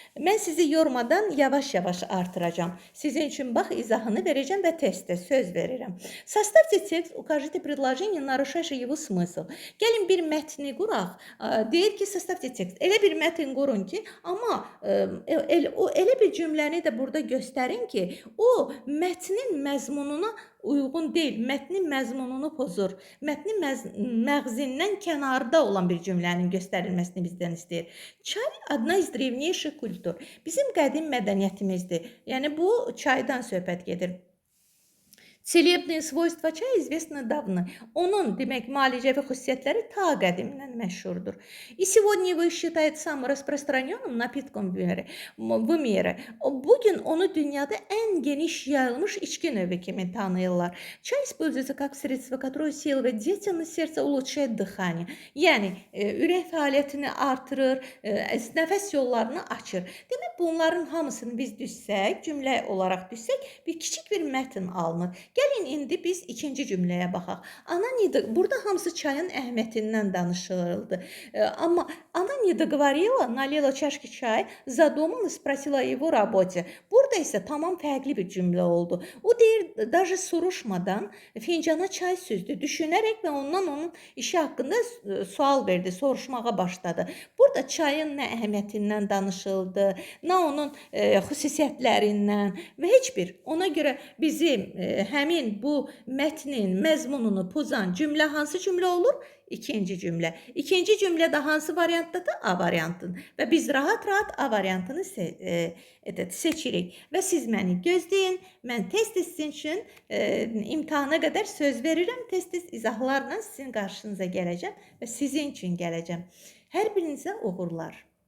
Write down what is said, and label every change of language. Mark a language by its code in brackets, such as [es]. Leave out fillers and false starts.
[az] Mən sizi yormadan yavaş-yavaş artıracağım. Sizin üçün bax izahını verəcəm və testdə söz verirəm. [ru] Составьте текст, укажите предложение, нарушающее его смысл. [az] Gəlin bir mətni quraq. Deyir ki, [ru] составьте tекst. [az] Elə bir mətn qurun ki, amma elə bir cümləni də burada göstərin ki, o mətnin məzmununa uyğun deyil, mətnin məzmununu pozur. Mətnin məğzindən kənarda olan bir cümlənin göstərilməsini bizdən istəyir. [ru] Çay одна из древнейших культур. [az] Bizim qədim mədəniyyətimizdir. Yəni bu çaydan söhbət gedir. [ru] Целебные свойства чая известны давно. [az] Onun demək müalicəvi xüsusiyyətləri ta qədimdən məşhurdur. [ru] И сегодня его считают самым распространенным напитком в mire. [az] Bugün onu dünyada ən geniş yayılmış içki növü kimi tanıyırlar. [ru] Çay используется как средство, которое усиливает деятельность сердца, улучшает дыхание. [az] Yəni ürək fəaliyyətini artırır, nəfəs yollarını açır. Demək bunların hamısını biz düşsək, cümlə olaraq düşsək, bir kiçik bir mətn alınır. Gəlin indi biz ikinci cümləyə baxaq. [ru] Она не [az] burada hamısı çayın əhəmiyyətindən danışıldı. Amma [ru] она не договорила, налила чашки чай, за домом и спросила о его работе. [az] Burada isə tamam fərqli bir cümlə oldu. O deyir, даже soruşmadan fincana çay süzdü, düşünərək və ondan onun işi haqqında sual verdi, soruşmağa başladı. Burada çayın nə əhəmiyyətindən danışıldı, nə onun xüsusiyyətlərindən və heç bir. Ona görə bizim həmin bu mətnin məzmununu pozan cümlə hansı cümlə olur? İkinci cümlə. İkinci cümlədə hansı variantdadır? A variantın. Və biz rahat-rahat A variantını seçirik. Və siz məni gözləyin. Mən test sizin üçün imtahana qədər söz verirəm. Test izahlarla sizin qarşınıza gələcəm və sizin üçün gələcəm. Hər birinizə uğurlar.